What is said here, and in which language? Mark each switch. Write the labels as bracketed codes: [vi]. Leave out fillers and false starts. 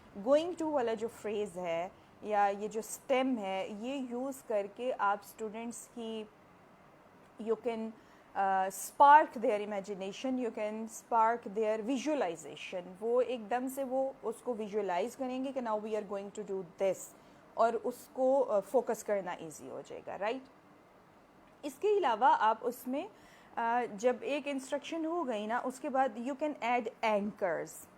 [hi] Going to वाला जो phrase है या ये जो stem है, ये use करके आप students की [en] you can spark their imagination, you can spark their visualization. [hi] वो एकदम से वो उसको visualize करेंगे कि [en] now we are going to do this, [hi] और उसको focus करना easy हो जाएगा, right? इसके अलावा आप उसमें जब एक इंस्ट्रक्शन हो गई ना, उसके बाद [en] You can add anchors.